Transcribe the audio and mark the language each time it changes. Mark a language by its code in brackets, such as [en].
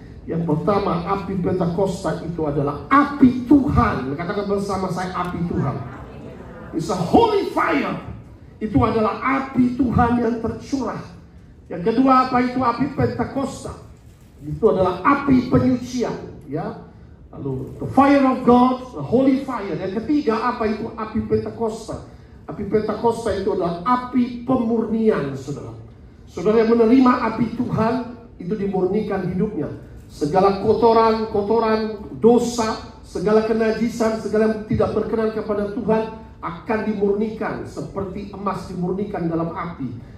[id] Yang pertama, api Pentakosta itu adalah api Tuhan. Katakan bersama saya, api Tuhan. [en] It's a holy fire. [id] Itu adalah api Tuhan yang tercurah. Yang kedua, apa itu api Pentakosta? Itu adalah api penyucian, ya. [en] Lalu the fire of God, the holy fire. [id] Yang ketiga, apa itu api Pentakosta? Api Pentakosta itu adalah api pemurnian, saudara. Saudara yang menerima api Tuhan itu dimurnikan hidupnya. Segala kotoran, dosa, segala kenajisan, segala yang tidak berkenan kepada Tuhan akan dimurnikan seperti emas dimurnikan dalam api.